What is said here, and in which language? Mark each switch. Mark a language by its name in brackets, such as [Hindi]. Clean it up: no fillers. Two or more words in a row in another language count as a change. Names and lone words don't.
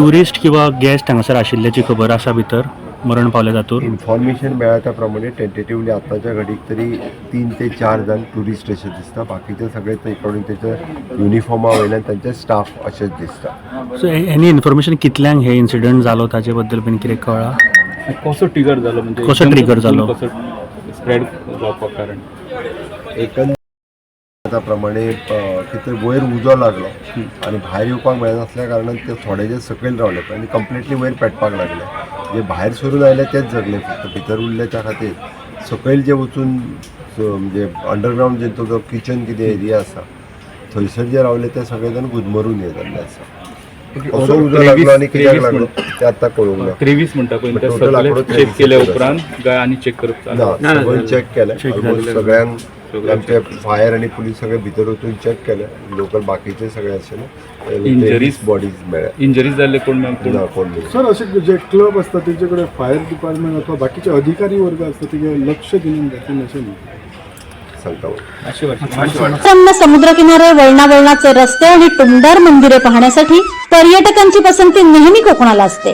[Konkani] ट्युरिस्ट किंवा गेस्ट हांगासर आशिल्ल्याची खबर आसा भितर मरण पावले तातूंत? इन्फॉर्मेशन मेळ्ळा त्या प्रमाणे टेंटेटिवली आतांच्या घडीक तरी 3 ते 4 जण ट्युरिस्ट अशें दिसता, बाकीचे सगळे अकॉर्डिंग तेच्या युनिफॉर्मा वयल्यान तांचे स्टाफ अशेंच दिसता। [English] so any information [Konkani] कितल्यांक हे इन्सिडंट जालो ताचे बद्दल बीन कितें कळ्ळां? [Marathi] कसं ट्रिगर झालं म्हणजे कसं एकदम trigger झालं? [Konkani] कसं स्प्रेड जावपाक कारण एकंदर प्रमाणे कितें वयर उजो लागलो आनी भायर येवपाक मेळना असल्या कारणान ते थोडे जे सकयल रावले आनी कंप्लिटली वयर पेटपाक लागले. जे भायर सरून आयले तेच जगले, फक्त भितर उरल्याच्या खातीर सकयल जे वचून म्हणजे अंडरग्रावंड जे तो किचन कितें एरिया आसा थंयसर जे रावले ते सगळे जाण गुदमरून हे जाल्ले आसा. कसो उजो लागलो आनी कित्याक लागलो ते आतां कळूंक ना. 23 म्हणटा पळय त्या Total आंकडो सगळे चेक 23 केल्या आसा. उपरांत काय आनी चेक करप चालू ना सगळें चेक केलें ऑलमोस्ट सगळ्यांक आमचे फायर आनी पुलीस सगळे भितर वचून चेक केले. लोकल बाकीचे सगळे आशिल्ले Injuries? बॉडीज मेळ्ळे इंजरीज जाल्ले कोण ना कोण नाही. [Marathi] सर असे जे क्लब असतात त्यांच्याकडे [English] fire department [Marathi] अथवा बाकीचे अधिकारी वर्ग असतात ते लक्ष देऊन जातील असे नाही. सांगता प्रसन्न समुद्रकिनारे, वळणावळणाचे रस्ते आणि टुमदार मंदिरे पाहण्यासाठी पर्यटकांची पसंती नेहमी कोकणाला असते.